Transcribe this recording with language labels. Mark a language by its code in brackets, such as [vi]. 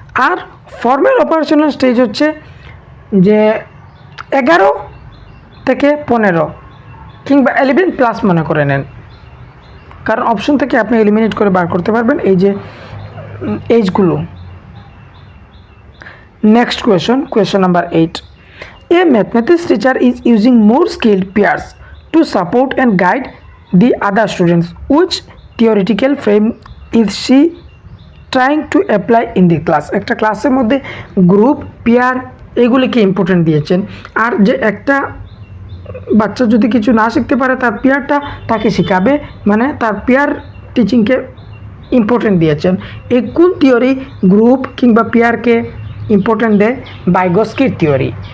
[bn] আর formal operational stage হচ্ছে যে 11 থেকে 15 কিংবা 11+ মনে করে নেন, কারণ অপশন থেকে আপনি এলিমিনেট করে বার করতে পারবেন এই যে এইজগুলো। [en] Next question number 8. A mathematics teacher is using more skilled peers to support and guide the other students. Which theoretical frame is she trying to apply in the class? [bn] একটা ক্লাসের মধ্যে গ্রুপ, পেয়ার এইগুলিকে important দিয়েছেন। আর যে একটা বাচ্চা যদি কিছু না শিখতে পারে তার পিয়ারটা তাকে শেখাবে, মানে তার পিয়ার টিচিংকে ইম্পর্টেন্ট দিয়েছেন। এই কোন থিওরি গ্রুপ কিংবা পিয়ারকে ইম্পর্টেন্ট দেয়? ভাইগস্কির থিওরি।